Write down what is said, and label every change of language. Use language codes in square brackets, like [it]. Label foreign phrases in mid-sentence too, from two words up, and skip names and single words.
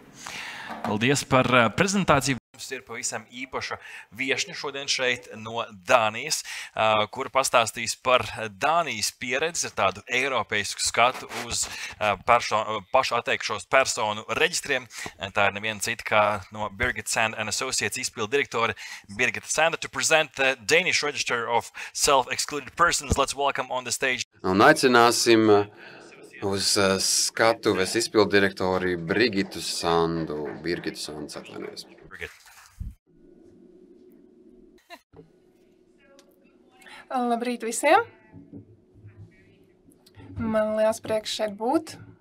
[lv] Paldies par prezentāciju. Mums ir pavisam īpaša viešņa šodien šeit no Dānijas, kura pastāstīs par Dānijas pieredzi, tādu eiropeisku skatu uz pašu atteikšos personu reģistriem. Tā ir neviena cita kā no Birgit Sand & Associates izpildu direktore Birgit Sand. [en] To present the Danish Register of Self-Excluded Persons, let's welcome on the stage. [lv] Un aicināsim uz skatuves izpildu direktori Birgitu Sandu. Birgitu Sandu, atvainojas. Labrīt visiem! Man liels prieks šeit būt.